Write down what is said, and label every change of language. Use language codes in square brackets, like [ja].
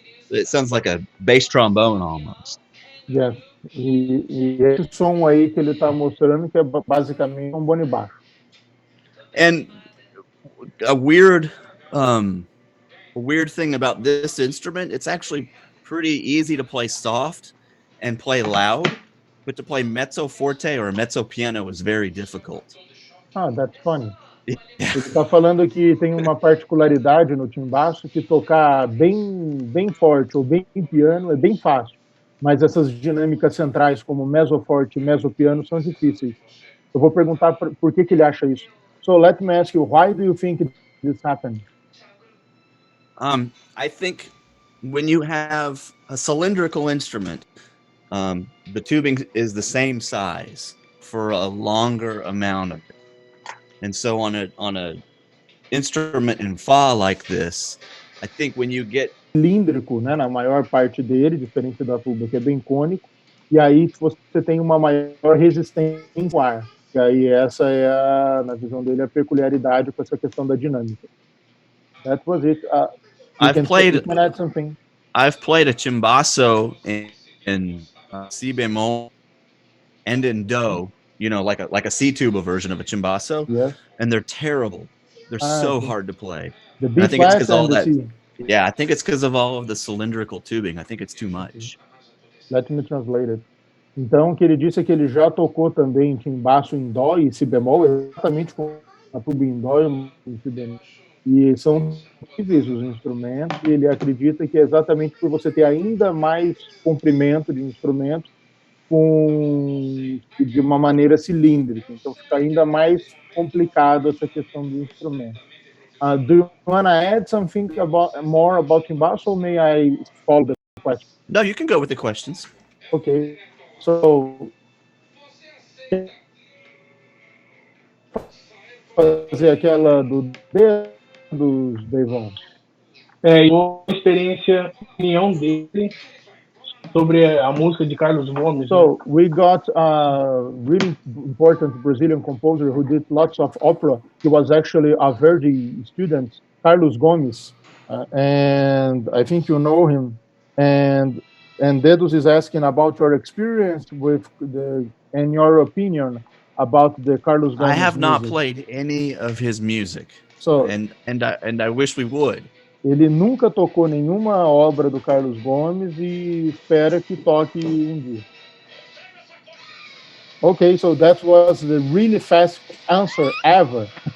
[en] It sounds like a bass trombone almost. Yes. [pt] E esse som aí que ele está mostrando que é basicamente um trombone baixo. [en] And a weird thing about this instrument, it's actually pretty easy to play soft and play loud, but to play mezzo forte or mezzo piano is very difficult. Ah, that's funny. Yeah. [pt] Ele está falando que tem uma particularidade no timbaço que tocar bem forte ou bem piano é bem fácil, mas essas dinâmicas centrais como mezzo forte e mezzo piano são difíceis. Eu vou perguntar por que ele acha isso. [en] So let me ask you, why do you think this happened? I think when you have a cylindrical instrument, the tubing is the same size for a longer amount of it. And so on a instrument in fa like this, I think when you get [pt] Cilíndrico, né, na maior parte dele, diferente da tuba, que é bem cônico, e aí você tem uma maior resistência ao ar. E aí essa é, na visão dele, a peculiaridade com essa questão da dinâmica. [en] That was it. You can add something. I've played a chimbasso in si bemol and in do, like a C tuba version of a chimbasso, yes. And they're terrible. They're so hard to play. The B flat and the C. Yeah, I think it's because of all of the cylindrical tubing. I think it's too much. Let me translate it. [pt] Então, o que ele disse é que ele já tocou também timbaço em dó e si bemol, exatamente com a tuba em dó e si bemol. E são possíveis os instrumentos, e ele acredita que é exatamente por você ter ainda mais comprimento de instrumento de uma maneira cilíndrica. Então, fica ainda mais complicado essa questão do instrumento. [en] Do you want to add something more about timbaço, or may I follow the question? No, you can go with the questions. Okay. [pt] So, fazer aquela dos Devon. Uma experiência, opinião dele sobre a música de Carlos Gomes. [en] So we got a really important Brazilian composer who did lots of opera. He was actually a Verdi student, Carlos Gomes, and I think you know him. And Dedos is asking about your experience with and your opinion about the Carlos Gomes. I have not music. played any of his music. So and I wish we would. [pt] Ele nunca tocou nenhuma obra do Carlos Gomes e espera que toque dia. [en] Okay, so that was the really fast answer ever.